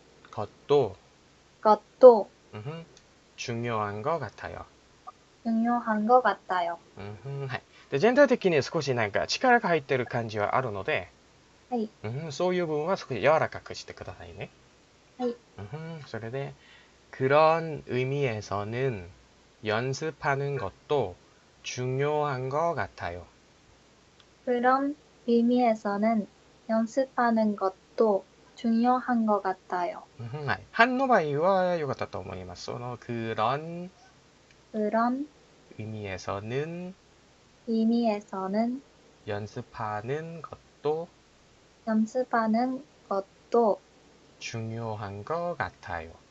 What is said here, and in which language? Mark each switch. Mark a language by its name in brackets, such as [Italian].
[Korean] 것도 것도 중요한 것 같아요. 중요한 것 같아요. [Japanese] はい。で、全体的に少しなんか力が入ってる感じはあるので、はい、そういう部分は少し柔らかくしてくださいね。はい、それで、 [Korean] 그런 의미에서는 연습하는 것도 중요한 것 같아요. 그런 의미에서는 연습하는 것도 중요한 것 같아요. [Japanese] はい。 한の場合は良かったと思います。その그런 [Korean] 그런 의미에서는 의미에서는 연습하는 것도 연습하는 것도 중요한 것 같아요.